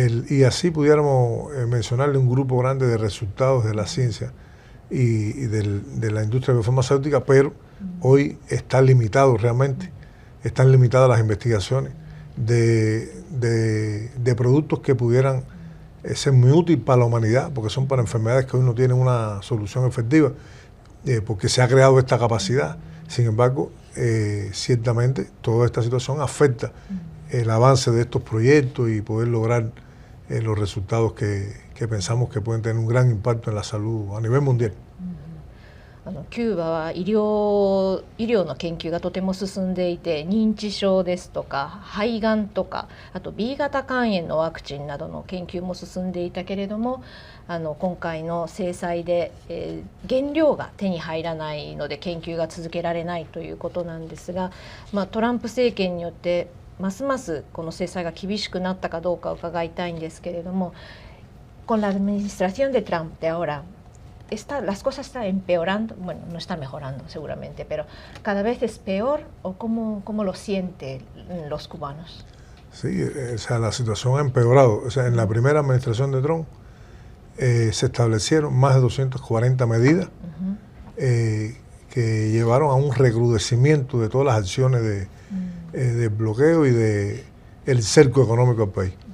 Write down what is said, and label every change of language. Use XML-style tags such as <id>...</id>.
<es>Y así pudiéramos mencionarle un grupo grande de resultados de la ciencia y de la industria biofarmacéutica, pero hoy está limitado realmente, están limitadas las investigaciones de productos que pudieran ser muy útiles para la humanidad, porque son para enfermedades que hoy no tienen una solución efectiva, porque se ha creado esta capacidad. Sin embargo, ciertamente toda esta situación afecta el avance de estos proyectos y poder lograr los resultados que pensamos que pueden tener un gran impacto en la salud a nivel mundial.</es> <ja>キューバは医療の研究がとても進んでいて、認知症ですとか肺がんとか、あと B 型肝炎のワクチンなどの研究も進んでいたけれども、今回の制裁で、原料が手に入らないので研究が続けられないということなんですが、トランプ政権によってますますこの制裁が厳しくなったかどうか伺いたいんですけれども、</ja> <es>con la administración de Trump de ahora, las cosas están empeorando, bueno, no están mejorando seguramente, pero cada vez es peor, o cómo lo sienten los cubanos. Sí, o sea, la situación ha empeorado. O sea, en la primera administración de Trump se establecieron más de 240 medidas que llevaron a un recrudecimiento de todas las acciones de bloqueo y de el cerco económico del país.</es>